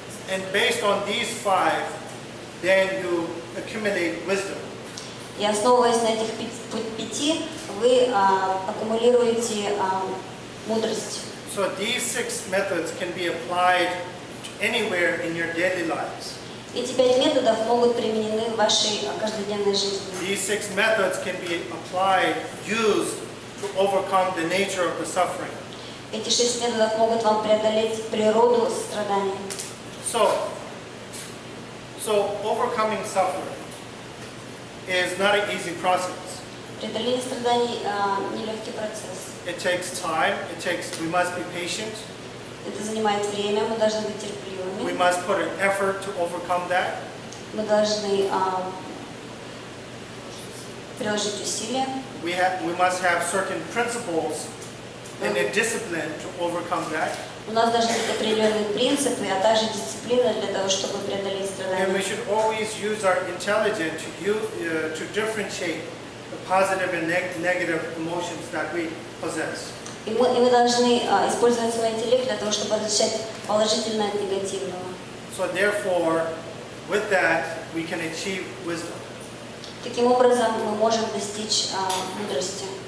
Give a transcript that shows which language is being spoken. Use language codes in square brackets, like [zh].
[en] And based on these 5, then you accumulate wisdom. [ru] И основываясь на этих пяти, вы аккумулируете мудрость. [en] So these 6 methods can be applied to anywhere in your daily lives. [ru] Эти 5 методов могут применены в вашей каждодневной жизни. [en] These 6 methods can be applied, used to overcome the nature of the suffering. [ru] Эти 6 методов могут вам преодолеть природу страданий. [en] So overcoming suffering is not an easy process. [ru] Преодоление страданий нелегкий процесс. [en] It takes time. We must be patient. [ru] Это занимает время, мы должны быть [en] We [ru] терпеливыми. [en] must put an effort to overcome that. [ru] Мы должны приложить усилия. [en] We must have certain principles and a discipline to overcome that. [ru] У нас должны быть определенные принципы, а также дисциплина для того, чтобы преодолеть [en] And we [ru] страдания. [en] should always use our intelligence to differentiate the positive and negative emotions that we possess. [ru] И мы должны использовать свой интеллект для того, чтобы различать положительное от негативного. [en] So therefore, with that, we can achieve wisdom. [ru] Таким образом, мы можем достичь мудрости.